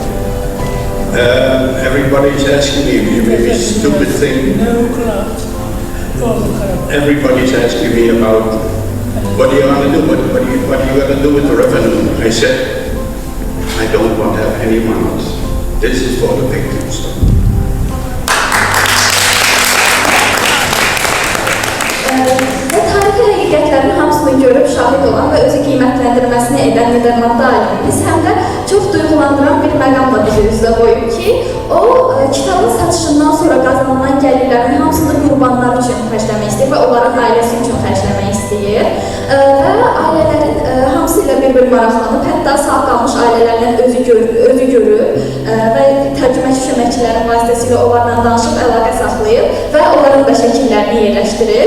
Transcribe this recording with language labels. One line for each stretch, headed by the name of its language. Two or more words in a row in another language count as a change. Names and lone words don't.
English: Everybody's asking me, maybe a stupid thing. Everybody's asking me about what are you going to do? What are you going to do with the revenue? I said, I don't want to have any amounts. This is for the victims.
Azerbaijani: Tarixi həqiqətlərin hamısını görüb şahid olan və özü qiymətləndirməsini edən Niderlandlı alimimiz həm də çox duyğulandıran bir məqamla bizi üzə qoyub ki, o kitabın satışından sonra qazanılan gəlirlərin hamısını qurbanlar üçün xərcləmək istəyir və onların ailəsi üçün xərcləmək istəyir və ailələrin hamısı ilə bir-bir maraqlanıb, hətta sağ qalmış ailələrlə özü görür və tərcüməçi köməkçilərin vasitəsilə onlarla danışıb əlaqə saxlayıb və onların da şəkillərini yerləşdirir.